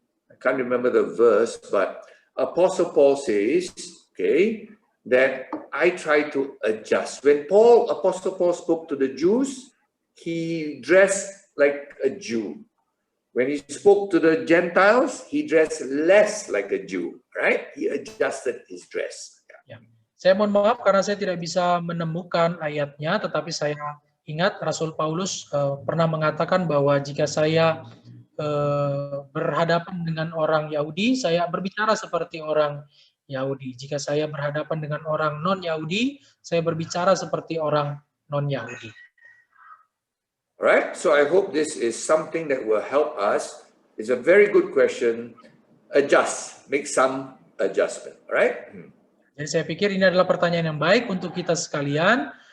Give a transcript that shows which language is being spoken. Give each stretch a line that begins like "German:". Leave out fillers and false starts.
English: I can't remember the verse, but Apostle Paul says, okay, that I try to adjust. When Apostle Paul spoke to the Jews, he dressed like a Jew. When he spoke to the Gentiles, he dressed less like a Jew, right? He adjusted his dress.
Indonesian: Ya. Saya mohon maaf karena saya tidak bisa menemukan ayatnya, tetapi saya ingat Rasul Paulus pernah mengatakan bahwa jika saya berhadapan dengan orang Yahudi, saya berbicara seperti orang Yahudi. Jika saya berhadapan dengan orang non-Yahudi, saya berbicara seperti orang non-Yahudi.
English: Right? So I hope this is something that will help us. It's a very good question. Adjust, make some adjustment, right?
Indonesian: Jadi saya pikir ini adalah pertanyaan yang baik untuk kita sekalian.